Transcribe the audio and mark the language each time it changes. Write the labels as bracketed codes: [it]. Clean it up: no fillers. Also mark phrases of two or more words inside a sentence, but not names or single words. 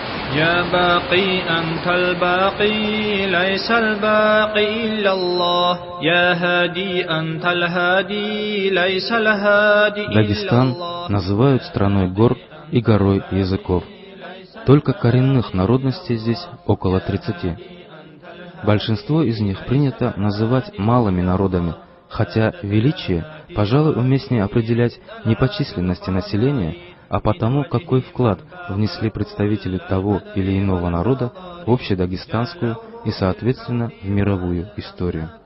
[ar] يا باقي أنت الباقي ليس الباقي إلا الله يا هادي أنت الهادي ليس الهادي إلا الله. [ru] Дагестан называют страной гор и горой языков. Только коренных народностей здесь около 30. Большинство из них принято называть малыми народами, хотя величие, пожалуй, уместнее определять не по численности населения, а по тому, какой вклад внесли представители того или иного народа в общедагестанскую и, соответственно, в мировую историю.